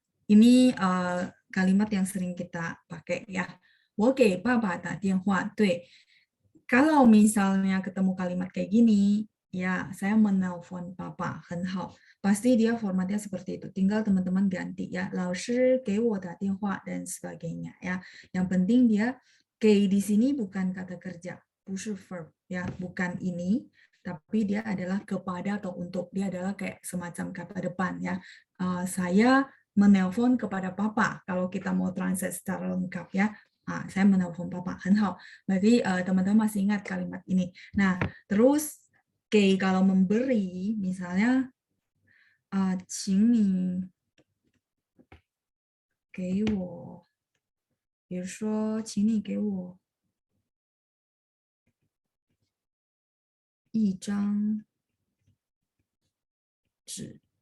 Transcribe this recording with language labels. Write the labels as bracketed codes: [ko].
[id] Ini kalimat yang sering kita pakai ya. [zh] 我给爸爸打电话. [id] Kalau misalnya ketemu kalimat kayak gini, ya saya menelpon papa, [zh] 很好. [id] Pasti dia formatnya seperti itu. Tinggal teman-teman ganti ya. [zh] 老师给我打电话 [id] dan sebagainya ya. Yang penting dia ke di sini bukan kata kerja, [zh] 不是 [id] verb ya, bukan ini, tapi dia adalah kepada atau untuk. Dia adalah kayak semacam kata depan ya. Saya menelpon kepada papa. Kalau kita mau translate secara lengkap ya. Saya menelpon papa, [zh] 很好. [id] Berarti teman-teman masih ingat kalimat ini. Nah, terus ke kalau memberi, misalnya [zh] 请你给我，比如说，请你给我一张纸。